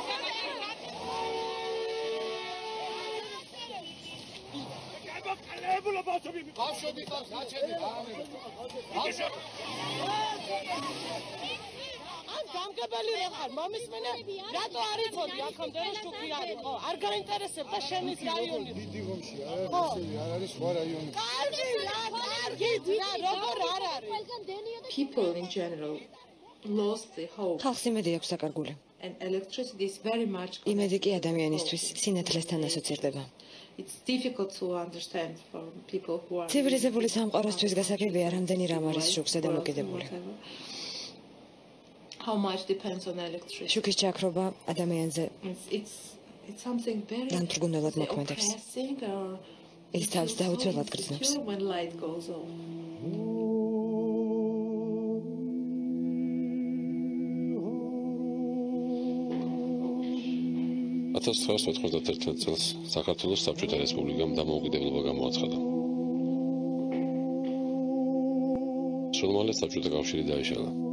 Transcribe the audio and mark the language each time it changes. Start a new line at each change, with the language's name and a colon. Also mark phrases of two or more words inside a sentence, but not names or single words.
Georgian: გამგებელი რა ხარ? მომისმენე, რატო არ იცოდი აქამდე რომ შუქი არის, ხო? არ გაინტერესებდა შენის რაიონი. დიდი ომში არ არის სხვა რაიონი. კარგი, რა, როგორ არ არის?
English: People in general lost the hope.
Georgian: ხალხს იმედი აქვს საკარგული.
English: And electricity is very much.
Georgian: იმედი კი ადამიანისთვის სინათლესთან ასოცირდება.
English: It's difficult to understand for people who are.
Georgian: ცივილიზებული სამყაროსთვის გასაგებია რამდენი რამ არის შუქზე დამოკიდებული.
English: How much depends on electricity.
Georgian: შუქის ჩაქრობა ადამიანზე
English: It's something very
Georgian: დამთრგუნველად მოქმედებს. ის თავს დაუცველად გრძნობს.
English: When light goes on.
Georgian: 1991 წელს საქართველოს საბჭოთა რესპუბლიკამ დამოუკიდებლობა გამოაცხადა. სულ მალე საბჭოთა კავშირი დაიშალა.